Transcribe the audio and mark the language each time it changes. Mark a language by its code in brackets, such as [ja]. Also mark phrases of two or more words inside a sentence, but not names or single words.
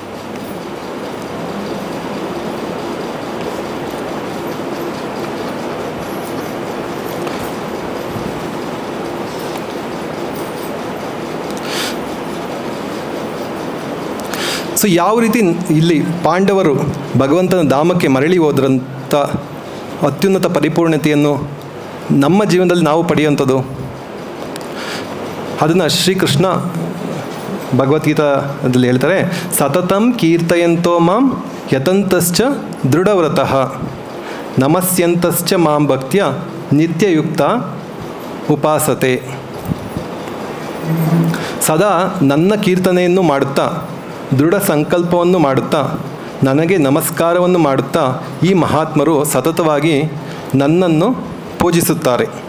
[kn] ಸೊ ಯಾವ ರೀತಿ ಇಲ್ಲಿ ಪಾಂಡವರು ಭಗವಂತನ ಧಾಮಕ್ಕೆ ಮರಳಿ ಹೋದ್ರಂಥ ಅತ್ಯುನ್ನತ ಪರಿಪೂರ್ಣತೆಯನ್ನು ನಮ್ಮ ಜೀವನದಲ್ಲಿ ನಾವು ಪಡೆಯುವಂಥದ್ದು, ಅದನ್ನು ಶ್ರೀಕೃಷ್ಣ ಭಗವದ್ಗೀತಾದಲ್ಲಿ ಹೇಳ್ತಾರೆ, [sa] ಸತತಂ ಕೀರ್ತಯಂತೋ ಮಾಂ ಯತಂತಶ್ಚ ದೃಢವ್ರತಃ ನಮಸ್ಯಂತಶ್ಚ ಮಾಂ ಭಕ್ತ್ಯ ನಿತ್ಯಯುಕ್ತ ಉಪಾಸತೆ. [kn] ಸದಾ ನನ್ನ ಕೀರ್ತನೆಯನ್ನು ಮಾಡುತ್ತಾ, ದೃಢ ಸಂಕಲ್ಪವನ್ನು ಮಾಡುತ್ತಾ, ನನಗೆ ನಮಸ್ಕಾರವನ್ನು ಮಾಡುತ್ತಾ ಈ ಮಹಾತ್ಮರು ಸತತವಾಗಿ ನನ್ನನ್ನು ಪೂಜಿಸುತ್ತಾರೆ.